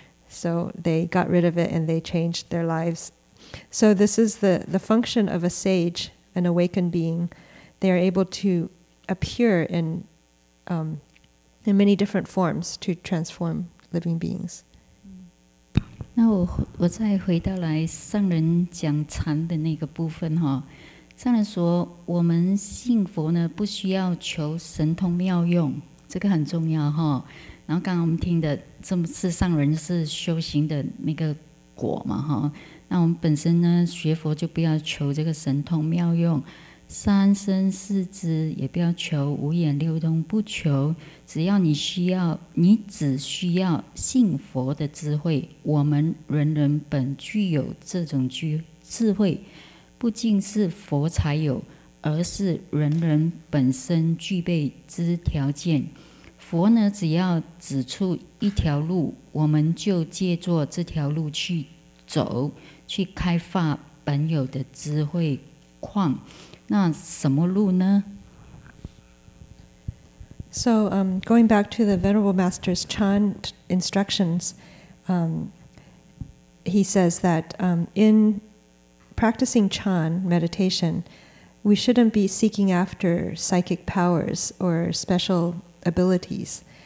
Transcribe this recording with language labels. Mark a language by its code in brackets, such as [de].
[en] So they got rid of it, and they changed their lives. So this is the function of a sage, an awakened being. They are able to appear in many different forms to transform living beings. [zh] 那我再回到来上人讲禅的那个部分哈，上人说我们信佛呢不需要求神通妙用，这个很重要哈。然后刚刚我们听的这么是上人是修行的那个果嘛哈，那我们本身呢学佛就不要求这个神通妙用，三身四肢也不要求，五眼六通不求，只要你只需要信佛的智慧。我们人人本具有这种智慧，不仅是佛才有，而是人人本身具备之条件。佛呢，只要指出一条路，我们就借助这条路去走，去开发本有的智慧矿。那什么路呢？ [en] So going back to the Venerable Master's Chan instructions, he says that in practicing Chan meditation, we shouldn't be seeking after psychic powers or special abilities.